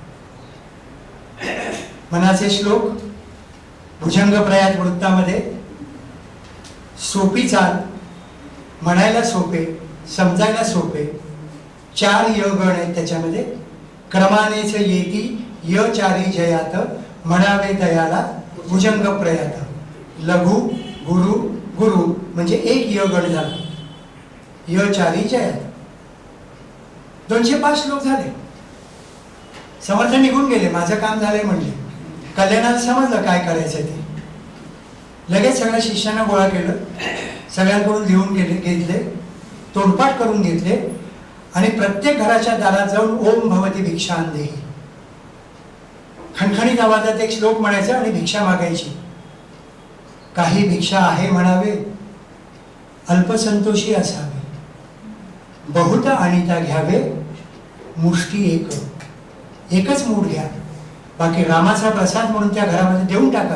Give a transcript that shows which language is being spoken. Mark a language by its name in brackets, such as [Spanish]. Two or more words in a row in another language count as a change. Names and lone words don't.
[Marathi] मनाचे श्लोक भुजंग प्रयात वृत्तामध्ये सोपी चाल, म्हणायला सोपे, समजायला सोपे. 4 य गण आहेत त्याच्यामध्ये. क्रमानेच येती य 4 जयात, म्हणावे दयाला भुजंग प्रयात. लघु गुरु गुरु म्हणजे 1 य गण झाला. य 4 जयात. 205 श्लोक झाले. समर्थ निघून गेले. माझं काम झालंय म्हणले. कल्याणाला समजलं काय करायचं ते. लगेच सगळ्या शिष्यांना गोळा केलं. सगळ्यांकडून लिहून घेतले, तोंडपाठ करून घेतले आणि प्रत्येक घराच्या दारात जाऊन [Sanskrit] ओम भवती भिक्षां देही, [Marathi] खणखणीत आवाजात एक श्लोक म्हणायचा आणि भिक्षा मागायची. काही भिक्षा आहे म्हणावे, अल्पसंतोषी असावे, बहुत आणिता घ्यावे, मुष्टी एकच मूठ घ्या, बाकी रामाचा प्रसाद म्हणून त्या घरामध्ये देऊन टाका.